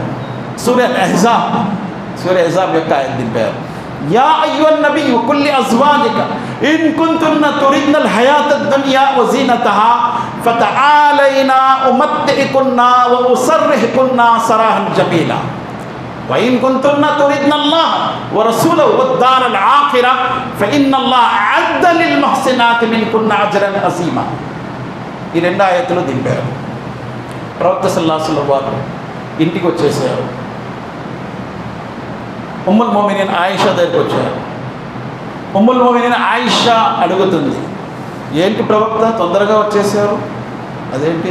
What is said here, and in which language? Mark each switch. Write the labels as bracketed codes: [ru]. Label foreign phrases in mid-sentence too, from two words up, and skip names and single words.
[te] సూరా అహ్జాబ్ యొక్క ఆయత్ దింపారు. [ar] يا أيها النبي قل لأزواجك إن كنتن تردن الحياة الدنيا وزينتها فتعالين أمتعكن وأسرحكن سراحا جميلا وإن كنتن تردن الله ورسوله والدار الآخرة فإن الله أعد للمحسنات منكن أجرا عظيما. [te] ఈ రెండు ఆయతులు దింపారు. ప్రవక్త [ar] صلى الله عليه وسلم [te] వారు ఇంటికి వచ్చేసారు. [ar] أم المؤمنين [te] ఆయిషా దగ్గరికి వచ్చారు. [ar] أم المؤمنين [te] ఆయిషా అడుగుతుంది, ఏంటి ప్రవక్త తొందరగా వచ్చేసారు, అదేంటి?